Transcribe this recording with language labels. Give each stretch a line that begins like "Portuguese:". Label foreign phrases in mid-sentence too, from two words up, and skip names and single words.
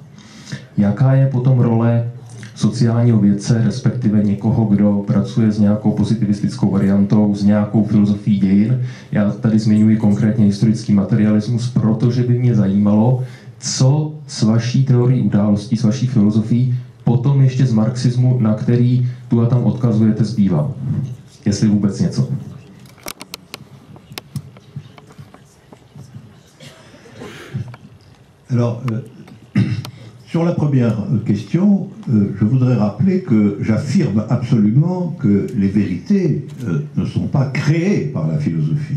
Czech: Jaká je potom role sociálního vědce, respektive někoho, kdo pracuje s nějakou pozitivistickou variantou, s nějakou filozofií dějin? Já tady zmiňuji konkrétně historický materialismus, protože by mě zajímalo, co s vaší teorií událostí, s vaší filozofií, potom ještě z marxismu, na který tu a tam odkazujete, zbývá. Jestli vůbec něco.
French: Alors, sur la première question, je voudrais rappeler que j'affirme absolument que les vérités ne sont pas créées par la philosophie.